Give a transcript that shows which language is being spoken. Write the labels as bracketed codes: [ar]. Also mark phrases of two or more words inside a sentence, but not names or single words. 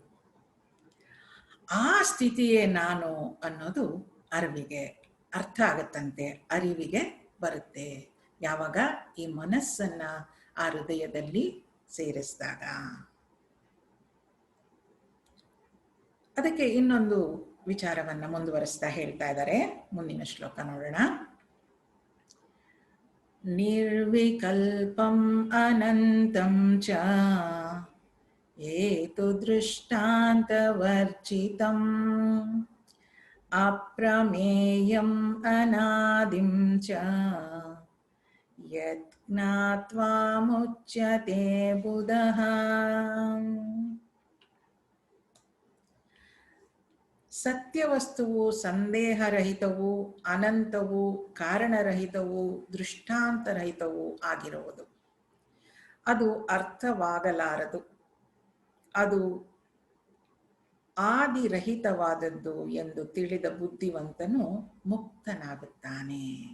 [kn] ಆ ಸ್ಥಿತಿಯೇ ನಾನು ಅನ್ನೋದು ಅರಿವಿಗೆ ಅರ್ಥ ಆಗತ್ತಂತೆ, ಅರಿವಿಗೆ ಬರುತ್ತೆ ಯಾವಾಗ ಈ ಮನಸ್ಸನ್ನ ಆ ಹೃದಯದಲ್ಲಿ ಸೇರಿಸಿದಾಗ. ಅದಕ್ಕೆ ಇನ್ನೊಂದು ವಿಚಾರವನ್ನ ಮುಂದುವರಿಸ್ತಾ ಹೇಳ್ತಾ ಇದ್ದಾರೆ. ಮುಂದಿನ ಶ್ಲೋಕ ನೋಡೋಣ. [sa] ನಿರ್ವಿಕಲ್ಪಂ ಅನಂತಂ ಚ ಏತು ದೃಷ್ಟಾಂತವರ್ಜಿತಂ ಅಪ್ರಮೇಯಂ ಅನಾದಿಂ ಚ ಯತ್ ಜ್ಞಾತ್ವಾ ಮುಚ್ಯತೆ ಬುಧಃ. [kn] ಸತ್ಯವಸ್ತುವು ಸಂದೇಹರಹಿತವು, ಅನಂತವು, ಕಾರಣರಹಿತವು, ದೃಷ್ಟಾಂತರಹಿತವು ಆಗಿರುವುದು. ಅದು ಅರ್ಥವಾಗಲಾರದು. ಅದು ಆದಿರಹಿತವಾದದ್ದು ಎಂದು ತಿಳಿದ ಬುದ್ಧಿವಂತನು ಮುಕ್ತನಾಗುತ್ತಾನೆ.